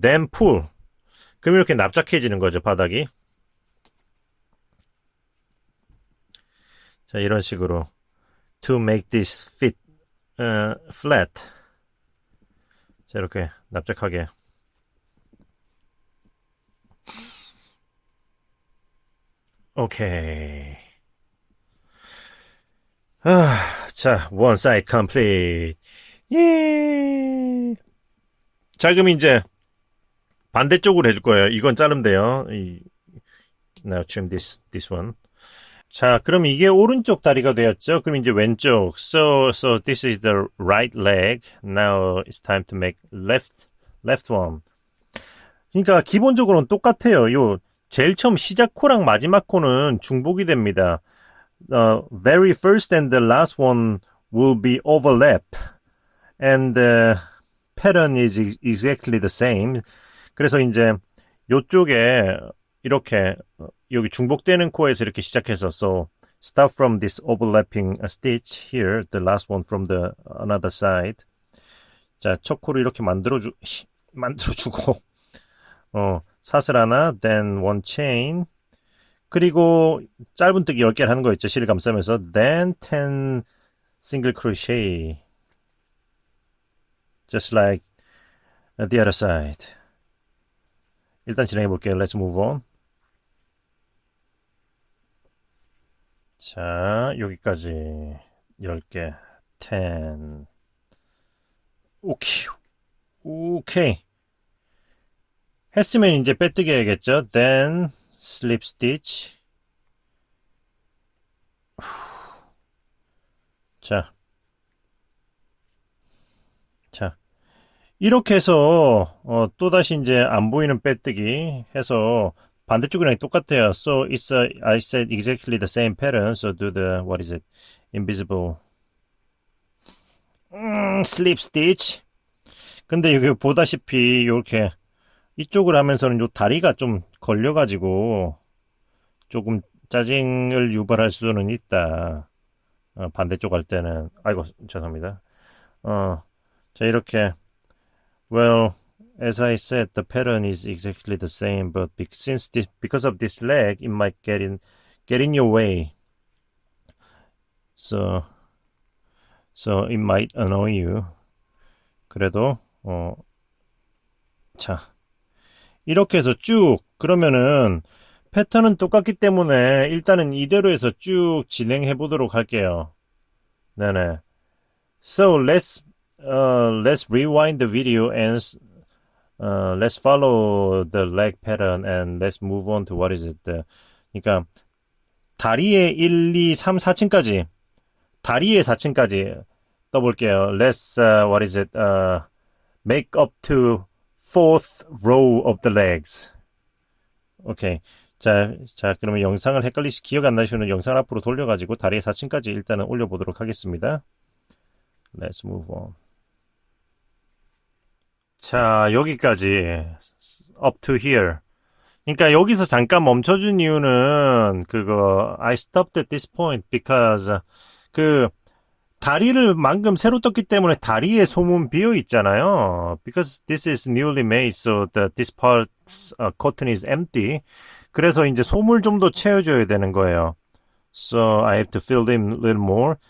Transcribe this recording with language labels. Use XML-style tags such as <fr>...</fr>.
<en>then pull</en> <ko>그럼 이렇게 납작해지는 거죠. 바닥이 자 이런 식으로</ko> <en>to make this fit flat</en> <ko>자 이렇게 납작하게 오케이 자</ko> <en>one side complete</en> <ko>예. 자 그럼 이제 반대쪽으로 해줄 거예요. 이건 자르면 돼요.</ko> <en>Now trim this one</en> <ko>자, 그럼 이게 오른쪽 다리가 되었죠? 그럼 이제 왼쪽.</ko> <en>So this is the right leg. Now it's time to make left one.</en> <ko>그러니까 기본적으로는 똑같아요. 요 제일 처음 시작 코랑 마지막 코는 중복이 됩니다.</ko> <en>Very first and the last one will be overlap. And the pattern is exactly the same.</en> <ko>그래서 이제 요쪽에 이렇게 여기 중복되는 코에서 이렇게 시작해서</ko> <en>so start from this overlapping stitch here the last one from the another side</en> <ko>자 첫 코를 이렇게 만들어주고 사슬 하나</ko> <en>then one chain</en> <ko>그리고 짧은뜨기 10개를 하는 거 있죠. 실을 감싸면서</ko> <en>then 10 single crochet just like the other side</en> <ko>일단 진행해 볼게요.</ko> <en>Let's move on.</en> <ko>자, 여기까지 10개, 10. 오케이. 했으면 이제 빼뜨기 해야겠죠.</ko> <en>Then slip stitch.</en> <ko>자, 이렇게 해서 또다시 이제 안 보이는 빼뜨기 해서 반대쪽이랑 똑같아요.</ko> <en>So it's I said exactly the same pattern. So do the what is it? Invisible slip stitch.</en> <ko>근데 여기 보다시피 이렇게 이쪽을 하면서는 요 다리가 좀 걸려가지고 조금 짜증을 유발할 수는 있다. 반대쪽 할 때는 아이고 죄송합니다. 자 이렇게 well.</ko> <en>As I said, the pattern is exactly the same, but because of this leg, it might get in your way. So it might annoy you.</en> <ko>그래도 자 이렇게 해서 쭉 그러면은 패턴은 똑같기 때문에 일단은 이대로 해서 쭉 진행해 보도록 할게요. 네네.</ko> <en>So let's rewind the video and let's follow the leg pattern and let's move on to what is it?</en> <ko>그러니까 다리의 1, 2, 3, 4층까지 다리의 4층까지 떠볼게요.</ko> <en>Let's what is it? Make up to fourth row of the legs.</en> <ko>오케이. 자 그러면 영상을 기억 안 나시면 영상 앞으로 돌려가지고 다리의 4층까지 일단은 올려보도록 하겠습니다.</ko> <en>Let's move on.</en> <ko>자, 여기까지</ko> <en>up to here.</en> <ko>그러니까 여기서 잠깐 멈춰준 이유는 그거</ko> <en>I stopped at this point because</en> <ko>그 다리를 방금 새로 떴기 때문에 다리에 솜은 비어 있잖아요.</ko> <en>Because this is newly made, so this part's cotton is empty.</en> <ko>그래서 이제 솜을 좀 더 채워줘야 되는 거예요.</ko> <en>So I have to fill in a little more.</en>